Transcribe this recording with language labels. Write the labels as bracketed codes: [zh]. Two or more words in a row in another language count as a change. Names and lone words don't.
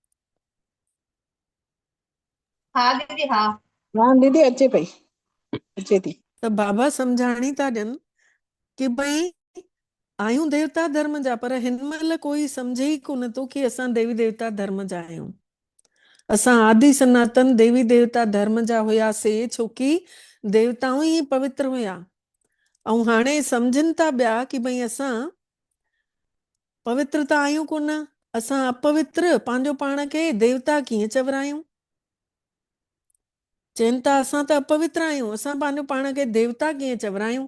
[sd] हाँ दीदी हाँ। हाँ दीदी अचे पई, अचे थी। त बाबा सम्झाणी था ॾियनि कि भई आहियूं देवता धर्म जा, पर हिन महिल कोई सम्झे ई कोन थो कि असां देवी देवता धर्म जा आहियूं। असां आदि सनातन देवी देवता धर्म जा हुयासीं, छोकी देवताऊं ई पवित्र हुया। ऐं हाणे सम्झनि था ॿिया कि भई असां पवित्र त आहियूं कोन, असां अपवित्र पंहिंजो पाण खे देवता कीअं चवरायूं। चवनि था असां त अपवित्र आहियूं, असां पंहिंजो पाण खे देवता कीअं चवरायूं।